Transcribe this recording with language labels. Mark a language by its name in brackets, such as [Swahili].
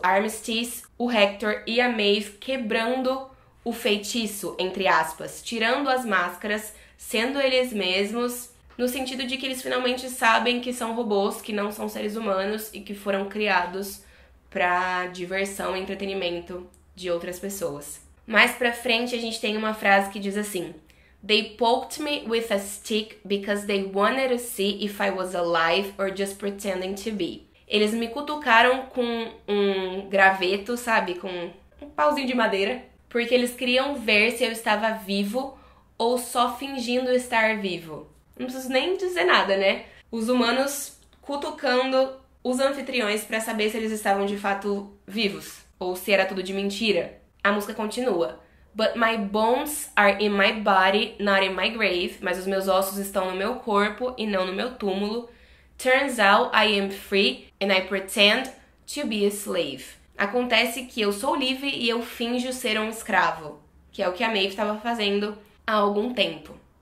[Portuguese] A Armistice, o Hector e a Maeve quebrando o feitiço, entre aspas, tirando as máscaras, sendo eles mesmos, no sentido de que eles finalmente sabem que são robôs, que não são seres humanos e que foram criados para diversão e entretenimento de outras pessoas. Mais pra frente a gente tem uma frase que diz assim: [English] They poked me with a stick because they wanted to see if I was alive or just pretending to be. [Portuguese] Eles me cutucaram com um graveto, sabe? Com um pauzinho de madeira, porque eles queriam ver se eu estava vivo ou só fingindo estar vivo. Não preciso nem dizer nada, né? Os humanos cutucando os anfitriões para saber se eles estavam de fato vivos ou se era tudo de mentira. A música continua. [English] But my bones are in my body, not in my grave. [Portuguese] Mas os meus ossos estão no meu corpo e não no meu túmulo. [English] Turns out I am free and I pretend to be a slave. [Portuguese] Acontece que eu sou livre e eu finjo ser um escravo, que é o que a Maeve estava fazendo há algum tempo.